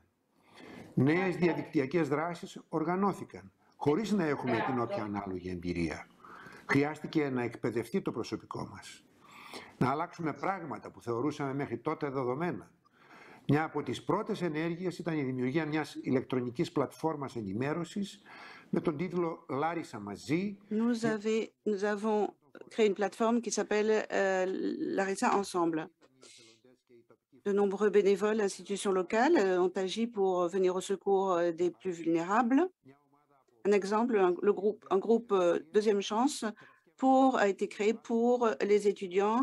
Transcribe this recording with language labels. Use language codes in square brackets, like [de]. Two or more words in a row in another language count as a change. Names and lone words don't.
[el] Νέες διαδικτυακές δράσεις οργανώθηκαν, χωρίς να έχουμε την όποια ανάλογη εμπειρία. Χρειάστηκε να εκπαιδευτεί το προσωπικό μας. Να αλλάξουμε πράγματα που θεωρούσαμε μέχρι τότε δεδομένα. Μια από τις πρώτες ενέργειες ήταν η δημιουργία μιας ηλεκτρονικής πλατφόρμας ενημέρωσης με τον τίτλο «Λάρισα μαζί». [fr] Nous avons créé une plateforme qui s'appelle Larissa Ensemble. De nombreux bénévoles, institutions locales ont agi pour venir au secours des plus vulnérables. Un exemple, un groupe Deuxième Chance a été créé pour les étudiants.